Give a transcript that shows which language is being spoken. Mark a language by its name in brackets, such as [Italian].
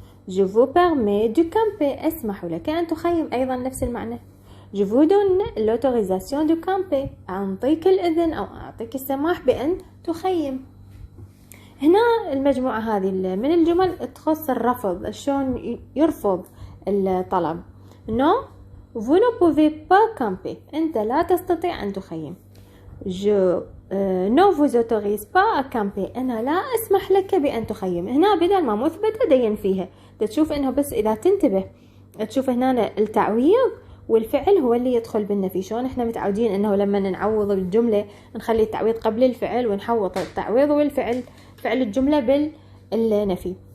[French] je vous permets de camper، [Arabic] أسمح لك أن تخيم، أيضا نفس المعنى. [French] je vous donne l'autorisation de camper، [Arabic] أعطيك الإذن أو أعطيك السماح بأن تخيم. هنا المجموعة هذه من الجمل تخص الرفض، شلون يرفض الطلب. [French] non vous ne pouvez pas camper، [Arabic] أنت لا تستطيع أن تخيم. [French] je ne vous autorise pas à camper، [Arabic] أنا لا أسمح لك بأن تخيم. هنا بدل ما مثبتة دين فيها، تشوف إنه بس إذا تنتبه تشوف هنا التعويض والفعل هو اللي يدخل بالنفي. شلون احنا متعودين انه لما نعوض الجملة نخلي التعويض قبل الفعل، ونحوط التعويض والفعل فعل الجملة بالنفي.